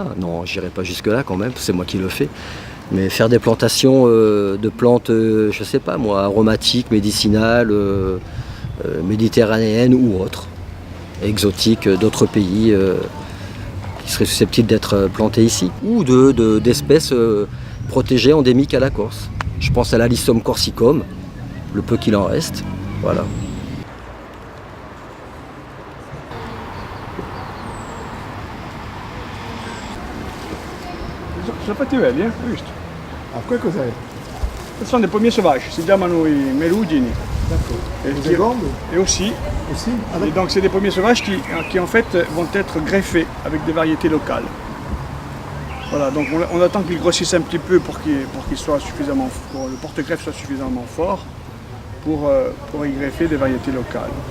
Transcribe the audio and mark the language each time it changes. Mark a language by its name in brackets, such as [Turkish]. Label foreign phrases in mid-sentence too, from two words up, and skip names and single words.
[French] Non, j'irai pas jusque là quand même, c'est moi qui le fais. Mais faire des plantations de plantes, je sais pas moi, aromatiques, médicinales, méditerranéennes ou autres, exotiques d'autres pays qui seraient susceptibles d'être plantées ici. Ou d'espèces protégées endémiques à la Corse. Je pense à l'Alyssum corsicum, le peu qu'il en reste, voilà. [Italian] Sono fatti belli, visto? Ah, qui cos'è? Questi sono dei [French] pommiers sauvages, [Italian] si chiamano i merugini. [French] D'accord. Et Les secondes aussi. aussi? Ah, Et d'accord. donc c'est des pommiers sauvages qui en fait vont être greffés avec des variétés locales. Voilà, donc on attend qu'ils grossissent un petit peu pour qu'ils soient suffisamment, pour le porte-greffe soit suffisamment fort pour y greffer des variétés locales.